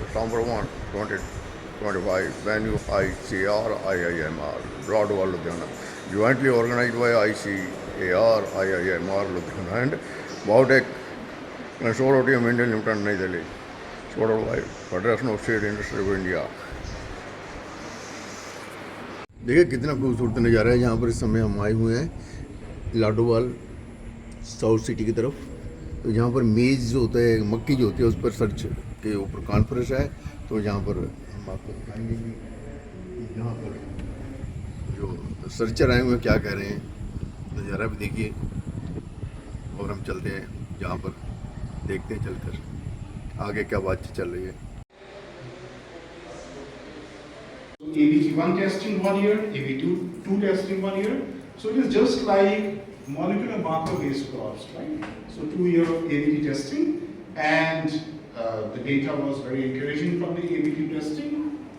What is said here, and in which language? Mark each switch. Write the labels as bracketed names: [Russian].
[English] November 1, 2025, venue ICAR IIMR, Broadwell, Ludhiana. Jointly organized by ICAR IIMR, Ludhiana and Biotech Consortium Indian Limited, New Delhi. Supported by Federation of State Industry of India. [Hindi] देखिए कितना खूबसूरत नज़ारा है। यहाँ पर इस समय हम आए हुए हैं लाडोवाल साउथ सिटी की तरफ। तो यहाँ पर मेज़ जो होता है, मक्की जो होती है, उस पर सर्च के ऊपर कॉन्फ्रेंस है। तो यहाँ पर हम आपको दिखाएंगे कि यहाँ पर जो सर्चर आए हुए हैं क्या कह रहे हैं, नज़ारा भी देखिए। और हम चलते हैं यहाँ पर, देखते हैं चलकर आगे क्या बातचीत चल रही है। [English] ABG1 testing 1 year, ABG2 two testing 1 year. So it is just like molecular marker based crops, right? So 2 year of ABG testing, and the data was very encouraging from the ABG testing.